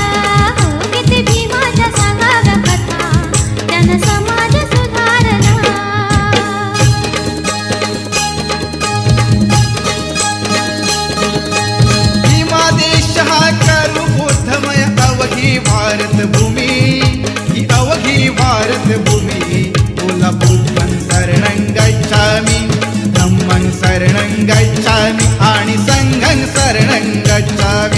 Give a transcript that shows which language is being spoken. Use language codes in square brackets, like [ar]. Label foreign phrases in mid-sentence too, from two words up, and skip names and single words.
[mr] हो किती भीमाच्या सांगाव्या कथा त्यानं समाज सुधारला. भीमा देश हा करू बोधमय अवघी भारत भूमी. ही अवघी भारत भूमी. [pi] बोला बुद्धं शरणं गच्छामि, धम्मं शरणं गच्छामि आणि संघं शरणं गच्छामि.